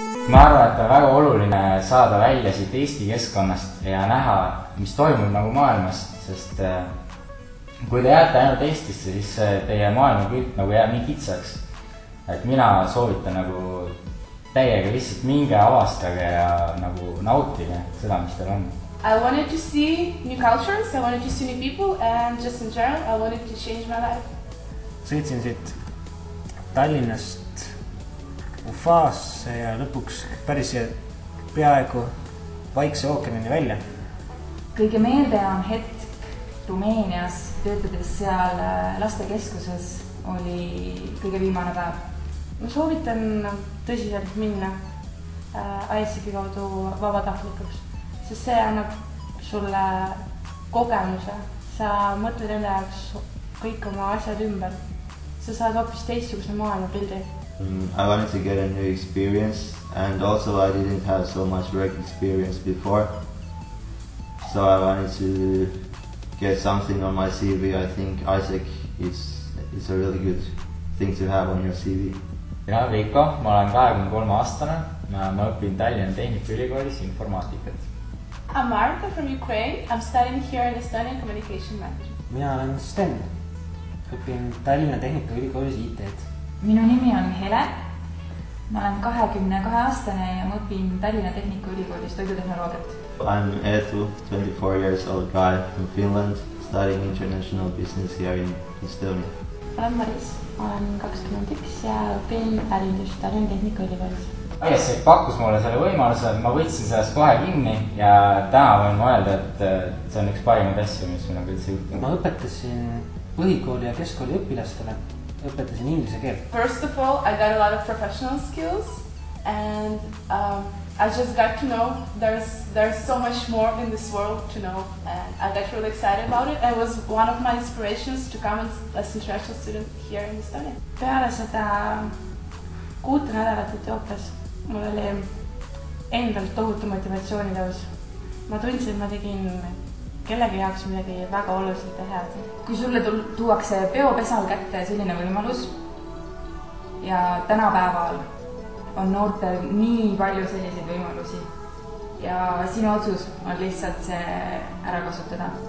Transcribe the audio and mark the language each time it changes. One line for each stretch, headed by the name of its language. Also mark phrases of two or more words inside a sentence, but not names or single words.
Estonian: ma arvan, et on väga oluline saada välja siit Eesti keskkonnast ja näha, mis toimub nagu maailmas, sest kui te jääte ainult Eestisse, siis teie maailmapilt nagu jääb nii kitsaks. Et mina soovitan nagu täiega lihtsalt minge avastage ja nagu nautige seda, mis teil on.
English: I wanted to see new cultures, I wanted to see new people and just in general I wanted to change my life.
Estonian: Sõitsin siit Tallinnast Ufaasse ja lõpuks päris peaaegu Vaikse ookeanini välja. Kõige meeldejaam hetk Rumeenias, töötades seal lastekeskuses, oli kõige viimane päev. Ma soovitan tõsiselt minna ISEC kaudu vabatahtlikuks, sest see annab sulle kogemuse. Sa mõtled enda jaoks kõik oma asjad ümber. Sa saad hoopis teistsuguse maailmapildi.
English: I wanted to get a new experience and also I didn't have so much work experience before. So I wanted to get something on my CV. I think ISEC is a really good thing to have on your CV.
Estonian: Mina olen Veiko, ma olen 23 aastane. Ma õpin Tallinna Tehnikaülikoolis informaatikat.
English: I'm Marta from Ukraine. I'm studying here in Estonian Communication Management.
Estonian: Mina olen Sten. Õpin Tallinna Tehnikaülikoolis IT-d. Minu nimi on Hele. Ma olen 22 aastane ja ma õpin Tallinna Tehnikaülikoolis toidutehnoloogiat.
English: I'm Eetu, 24 years old guy from Finland, studying international business here in Estonia.
Estonian: Olen Maris, olen 21 ja õpin ärindust Tallinna Tehnikaülikoolis. ISEC pakkus mulle selle võimaluse, ma võtsin sellest kohe kinni ja täna võin mõelda, et see on üks parimaid asju, mis mul on üldse juhtunud. Ma õpetasin põhikooli ja keskkooli õpilastele, õpetasin inglise keelt.
English: First of all, I got a lot of professional skills and I just got to know there's so much more in this world to know and I got really excited about it. It was one of my inspirations to come as an international student here in Estonia.
Estonian: Peale seda 6 nädalat Etiopias mul oli endal tohutu motivatsiooni tõus. Ma tundsin, et ma tegin kellegi jaoks midagi väga oluliselt ja head. Kui sulle tuuakse peopesal kätte selline võimalus ja tänapäeval on noortel nii palju selliseid võimalusi ja sinu otsus on lihtsalt see ära kasutada.